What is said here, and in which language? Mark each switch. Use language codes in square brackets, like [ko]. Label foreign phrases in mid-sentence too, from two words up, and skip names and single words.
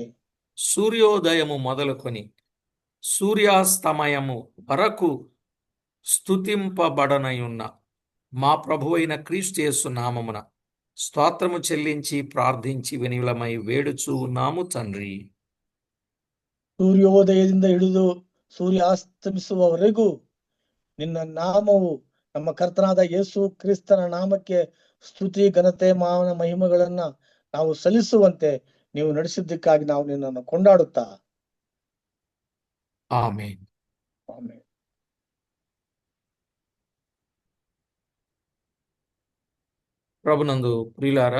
[te] సూర్యోదయము మొదలుకొని సూర్యాస్తమయము వరకు స్తుతింపబడనయున్న మా ప్రభువైన క్రీస్తు యేసు నామమున స్తోత్రము చెల్లించి ప్రార్థించి వినిలమై వేడుచూ ఉన్నాము తండ్రి. [kn] ಸೂರ್ಯೋದಯದಿಂದ ಹಿಡಿದು ಸೂರ್ಯಾಸ್ತಮಿಸುವವರೆಗೂ ನಿನ್ನ ನಾಮವು ನಮ್ಮ ಕರ್ತನಾದ ಯೇಸು ಕ್ರಿಸ್ತನ ನಾಮಕ್ಕೆ ಸ್ತುತಿ ಘನತೆ ಮಾನ ಮಹಿಮೆಗಳನ್ನ ನಾವು ಸಲ್ಲಿಸುವಂತೆ ನೀವು ನಡೆಸಿದ್ದಕ್ಕಾಗಿ ನಾವು ನಿನ್ನನ್ನು ಕೊಂಡಾಡುತ್ತಾ ಆಮೇನ್. ಆಮೆನ್. [te] ప్రభునందు ప్రియులారా